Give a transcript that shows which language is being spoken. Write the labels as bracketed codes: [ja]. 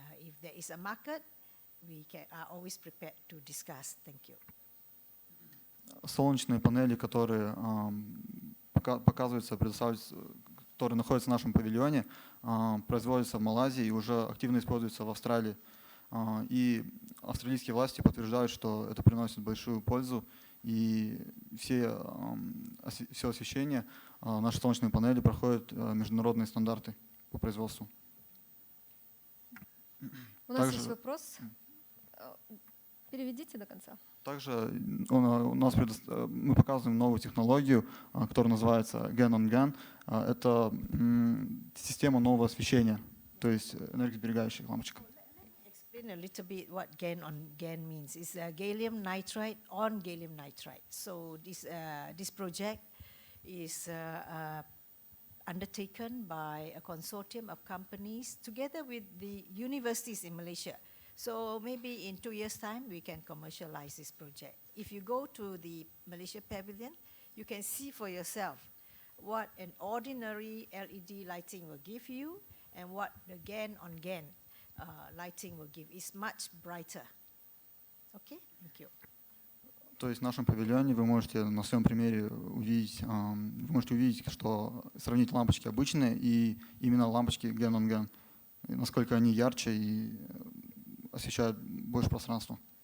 [en] If there is a market, we are always prepared to discuss. Thank you. [ru] Солнечные панели, которые показываются, предоставляются, которые находятся в нашем павильоне, производятся в Малайзии и уже активно используются в Австралии. И австралийские власти подтверждают, что это приносит большую пользу, и все освещение, наши солнечные панели проходят международные стандарты по производству. У нас есть вопрос. Переведите до конца. Также мы показываем новую технологию, которая называется GaN-on-GaN. Это система нового освещения, то есть энергосберегающих лампочек. [en] Explain a little bit what GaN-on-GaN means. It's gallium nitride on gallium nitride. So this project is undertaken by a consortium of companies together with the universities in Malaysia. So maybe in 2 years' time, we can commercialize this project. If you go to the Malaysia Pavilion, you can see for yourself what an ordinary LED lighting will give you and what the GaN-on-GaN lighting will give. It's much brighter. Okay? Thank you. [ru] То есть в нашем павильоне вы можете на своем примере увидеть, что сравнить лампочки обычные и именно лампочки GaN-on-GaN, насколько они ярче и освещают больше пространства.